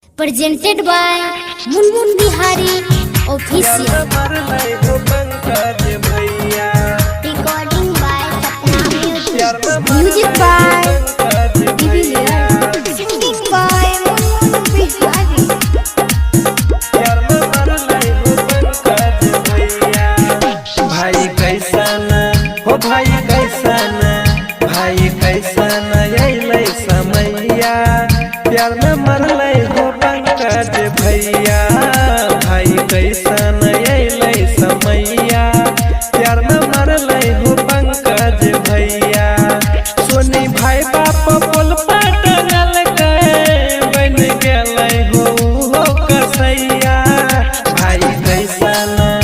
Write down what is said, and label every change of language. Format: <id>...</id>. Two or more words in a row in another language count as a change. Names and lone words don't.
<en>presented by Munmun Bihari Official. Recording by Sapna Music by DBLR. Singing by Munmun Bihari.</en> <anp>भाई कैसन हो भाई कैसन भाई कैसन अइलै समैया प्यार में मरलै हो पंकज भैया भाई कैसन अइलै समैया प्यार में मरलै हो पंकज भैया सोनी भाई बाप पोल पटल बन गेलै हो कसैया भाई कैसन</anp>